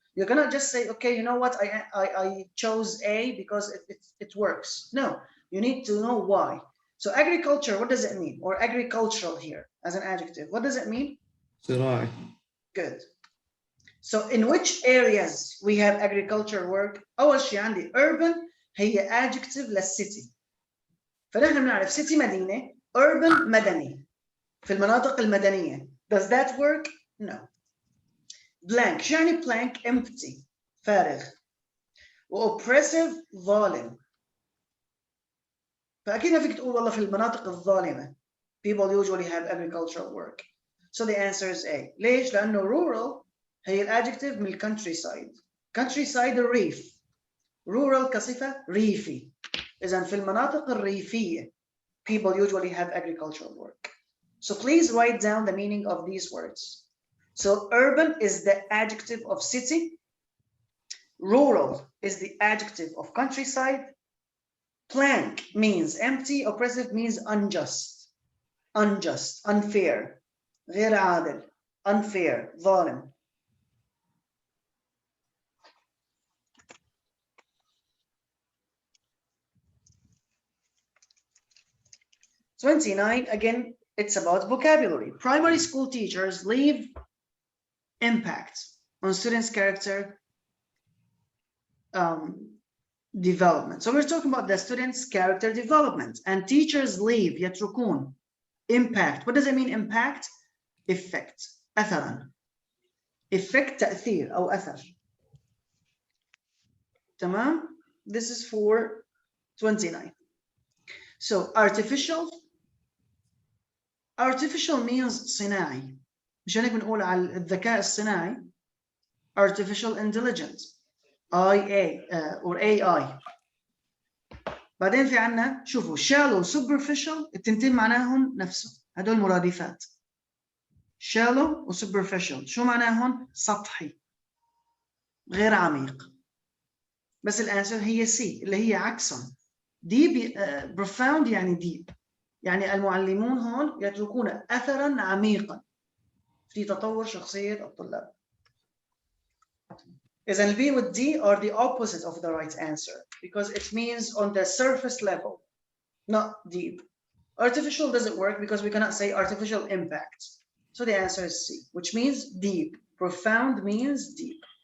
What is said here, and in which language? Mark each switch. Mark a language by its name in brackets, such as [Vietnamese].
[English] You cannot just say, okay, you know what, I chose A because it works. No, you need to know why. So agriculture, what does it mean? Or agricultural here as an adjective, what does it mean? [Arabic] زراعي. [English] Good. So in which areas we have agriculture work? [Arabic] أول شيء عندي urban هي adjective للcity. فنحن بنعرف city مدينة، urban مدني. في المناطق المدنية. [English] Does that work? No. Blank. [Arabic] شو يعني blank? [English] Empty. [Arabic] فارغ. وoppressive ظالم. فأكيد ما فيك تقول والله في المناطق الظالمة. [English] People usually have agricultural work. So the answer is A. [Arabic] ليش؟ لأنه rural هي الادجكتيف من countryside. countryside الريف. rural كصفة ريفي. إذن في المناطق الريفية [English] people usually have agricultural work. So please write down the meaning of these words. So urban is the adjective of city. Rural is the adjective of countryside. Blank means empty. Oppressive means unjust. Unjust, unfair. [Arabic] غير عادل. [English] Unfair, [Arabic] ظالم. [English] #29, again, it's about vocabulary. Primary school teachers leave impact on students' character development. So we're talking about the students' character development, and teachers leave [Arabic] يتركون [English] impact. What does it mean, impact? Effect. [Arabic] أثرا. Effect تأثير أو أثر. تمام? [English] This is for 29. So artificial. Artificial means [Arabic] صناعي. مشان هيك بنقول على الذكاء الصناعي [English] artificial intelligence. IA or AI. [Arabic] بعدين في عنا شوفوا shallow superficial التنتين معناهم نفسه هدول مرادفات. shallow و superficial شو معناهم؟ سطحي غير عميق. بس الانسر هي C اللي هي عكسهم. [English] deep profound [Arabic] يعني [English] deep. [Arabic] يعني المعلمون هون يتركون أثراً عميقاً في تطور شخصية الطلاب. [English] إذن B with D are the opposite of the right answer because it means on the surface level, not deep. Artificial doesn't work because we cannot say artificial impact. So the answer is C, which means deep. Profound means deep.